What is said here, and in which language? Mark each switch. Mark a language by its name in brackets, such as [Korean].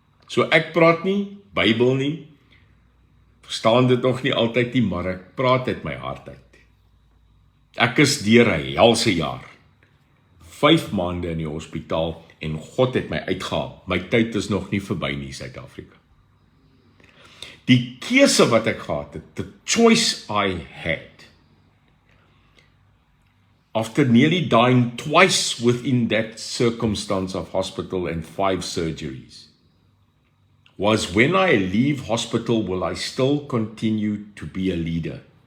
[Afrikaans] So ek praat nie Bybel nie, verstaan dit nog nie altyd nie, maar ek praat uit my hart uit. Ek is deur 'n helse jaar, 5 maande in die hospitaal, en God het my uitgehaal. My tyd is nog nie verby nie, Suid-Afrika. Die keuse wat ek gehad het, [English] the choice I had, after nearly dying twice within that circumstance of hospital and 5 surgeries, was when I leave hospital, will I still continue to be a leader?